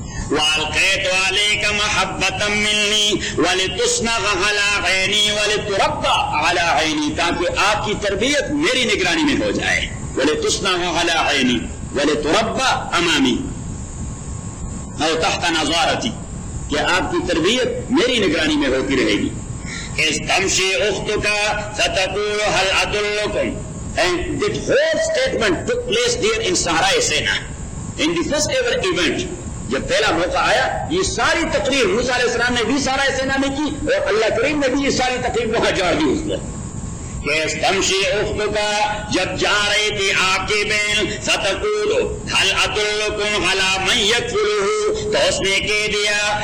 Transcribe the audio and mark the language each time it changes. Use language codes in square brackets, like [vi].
[ar] وَأَلْقَيْتُ عَلَيْكَ مَحَبَّةً مِّنِّي وَلِتُصْنَعَ عَلَىٰ عَيْنِي وَلِتُرَبَّى عَلَىٰ عَيْنِي [ur] تاکہ آپ کی تربیت میری نگرانی میں ہو جائے [ar] وَلِتُصْنَعَ عَلَىٰ عَيْنِي وَلِتُرَبَّى أَمَامِي أَوْ تَحْتَ نَظَارَتِي [ur] کہ آپ کی تربیت میری نگرانی میں ہوتی رہے گی [ar] اِذْ تَمْشِي أُخْتُكَ فَتَقُولُ هَلْ أَدُلُّكُمْ [en] And that whole statement took place there in Sahara-e Sina. In the first ever event, [ur] جب پہلا موقع آیا یہ ساری تقریر موسیٰ علیہ السلام نے بھی سارا سینا میں کی اور اللہ کریم نے بھی یہ ساری تقریر وہاں جوڑ دی اس نے کہ اس تمشی اخت کا جب جا رہی تھی آپ کی بہن [ar] فتقول هل ادلکم علی من یکفلہ [ur] تو اس نے کہہ دیا